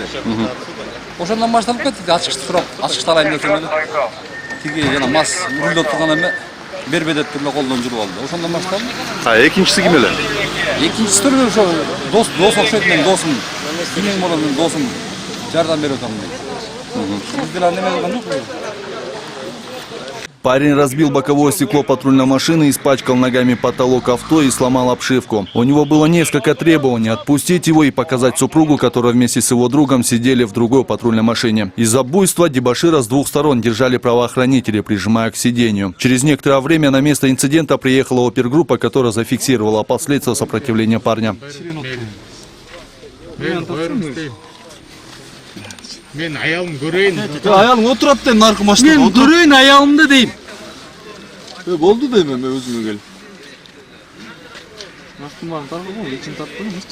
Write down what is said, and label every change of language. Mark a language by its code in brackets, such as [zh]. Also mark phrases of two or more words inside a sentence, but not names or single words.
[ky] Ошондон башталып кетти. Ачкычты сурап, ачкычты алайын десем эле. Тиги жана мас рулдо турган эме бербей деп туруп колдон жүрүп алды. Ошондон башталып. Экинчиси ким эле? Экинчиси түрү ошо дос окшойт менин досум. Кимең болот менин досум жардам берип атам дейт. Биздер неме кылган жок. [ru] Парень разбил боковое стекло патрульной машины, испачкал ногами потолок авто и сломал обшивку. У него было несколько требований: отпустить его и показать супругу, которая вместе с его другом сидели в другой патрульной машине. Из-за буйства дебошира с двух сторон держали правоохранители, прижимая к сидению. Через некоторое время на место инцидента приехала опергруппа, которая зафиксировала последствия сопротивления парня. [ky] Мен аялым көрейин. Аялың отурат дейм наркы машинада. Мен көрейин аялымды дейм. Болду дейм эми өзүмө келип. Наркын багын таркаган, эчин тарткан эмес.